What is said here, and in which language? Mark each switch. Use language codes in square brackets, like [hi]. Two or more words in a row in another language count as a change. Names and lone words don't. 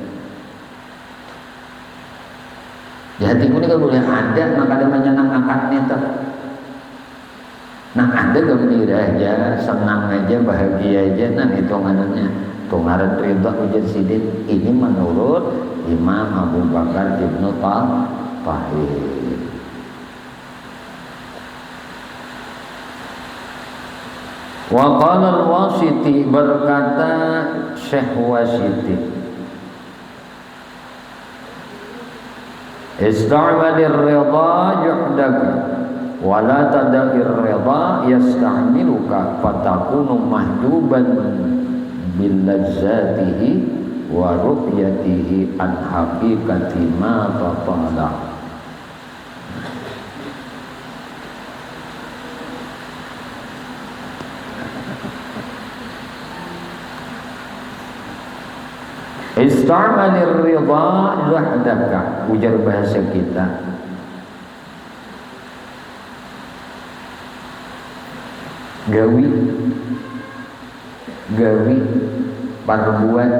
[bjn] Di hatiku ini kan boleh ada, maka ada menyenangkan itu. Nah ada gembira aja, senang aja, bahagia aja, nah itu ngarannya. Ngaran ridha ujar sidin. Ini menurut Imam Abu Bakar Ibnu Tahir. [ar] وقال الواسطي, [bjn] berkata Syekh Wasiti, [ar] استعمل الرضا جهدك ولا تدع الرضا يستعملك فتكون محجوبا بلذته ورؤيته عن حقيقة ما تطالع. استعمل الرضا جهدك, [bjn] ujar bahasa kita, gawi perbuat.